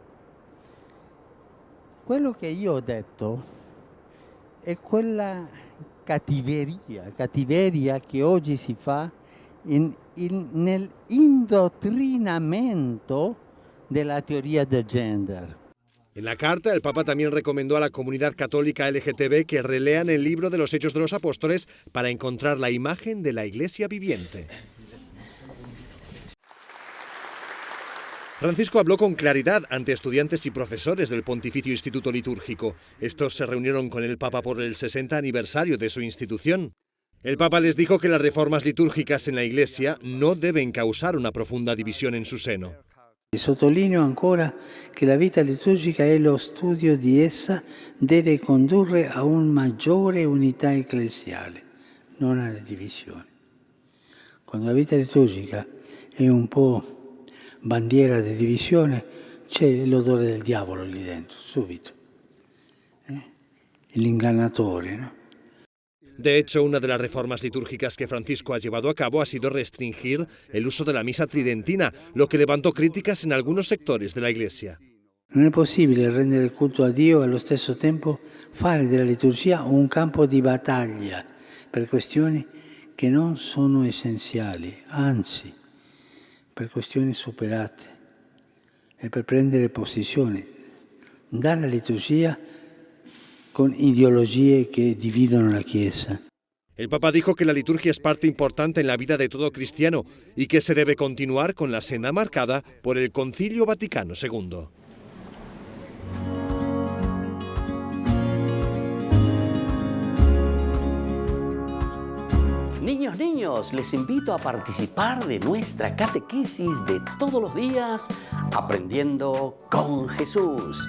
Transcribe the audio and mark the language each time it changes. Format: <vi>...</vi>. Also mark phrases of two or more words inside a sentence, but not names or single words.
<it>Quello che io ho detto è quella cattiveria che oggi si fa nell'indottrinamento della teoria del gender.</it> <es>En la carta, el Papa también recomendó a la comunidad católica LGTB que relean el libro de los Hechos de los Apóstoles para encontrar la imagen de la Iglesia viviente. Francisco habló con claridad ante estudiantes y profesores del Pontificio Instituto Litúrgico. Estos se reunieron con el Papa por el 60 aniversario de su institución. El Papa les dijo que las reformas litúrgicas en la Iglesia no deben causar una profunda división en su seno.</es> <it>Sottolineo ancora che la vita liturgica e lo studio di essa deve condurre a una maggiore unità ecclesiale, non alle divisioni. Quando la vita liturgica è un po' bandiera di divisione, c'è l'odore del diavolo lì dentro, subito. L'ingannatore,</it> <es>¿no? De hecho, una de las reformas litúrgicas que Francisco ha llevado a cabo ha sido restringir el uso de la misa tridentina, lo que levantó críticas en algunos sectores de la Iglesia.</es> <it>Non è possibile rendere il culto a Dio e allo stesso tempo fare della liturgia un campo di battaglia per questioni che non sono essenziali, anzi, per questioni superate e per prendere posizione dalla liturgia con ideologie che dividono la Chiesa.</it> <es>El Papa dijo que la liturgia es parte importante en la vida de todo cristiano y que se debe continuar con la senda marcada por el Concilio Vaticano II. Niños, les invito a participar de nuestra catequesis de todos los días, Aprendiendo con Jesús.</es>